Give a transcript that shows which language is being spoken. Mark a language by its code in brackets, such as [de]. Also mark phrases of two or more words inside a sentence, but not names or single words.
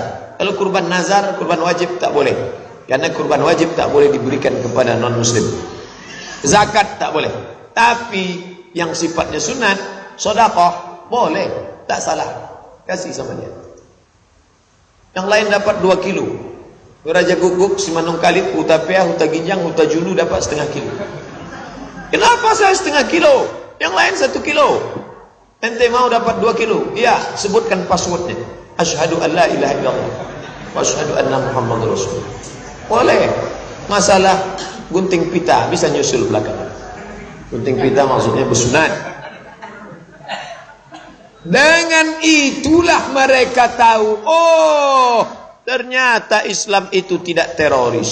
[id] Kalau kurban nazar, kurban wajib tak boleh. Karena kurban wajib tak boleh diberikan kepada non-muslim. Zakat tak boleh. Tapi yang sifatnya sunat, sedekah boleh, tak salah, kasih sama dia. Yang lain dapat 2 kilo. Raja Guguk, Simanung Kalit, Huta Pea, Huta Ginjang, Huta Julu dapat 1/2 kilo. Kenapa saya 1/2 kilo? Yang lain 1 kilo. Ente mau dapat 2 kilo? Iya, sebutkan passwordnya. [ar] أشهد أن لا إله إلا الله وأشهد أن محمدا رسول الله. [id] Boleh. Masalah gunting pita bisa nyusul belakang. Gunting pita maksudnya bersunat. Dengan itulah mereka tahu, oh ternyata Islam itu tidak teroris.